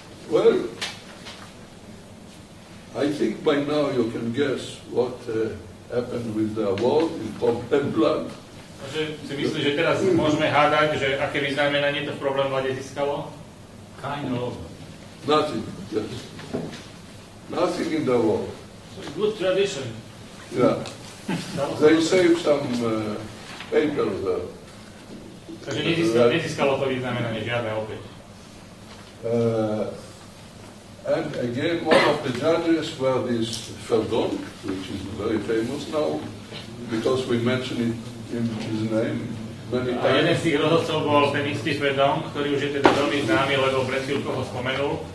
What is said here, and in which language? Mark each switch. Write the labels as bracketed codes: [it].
[en] Well, I think by now you can guess what happened with the award in Problem Blood. [sk] Takže si myslím, že teraz môžeme hádať, že aké vyznamenanie to v Problém Blade získalo? [en] Kind of. Nothing. Yes. Nothing in the award. Good tradition. Yeah. They saved some papers there. [sk] Takže nezískalo to vyznamenanie žiadne opäť. [en] And again, one of the judges were this Verdonk, which is very famous now, because we mentioned it in his name many [sk] A jeden z [en] times. [sk] tých rozhodcov bol ten istý Verdonk, ktorý už je teda veľmi známy, lebo pred chvíľkou ho spomenul.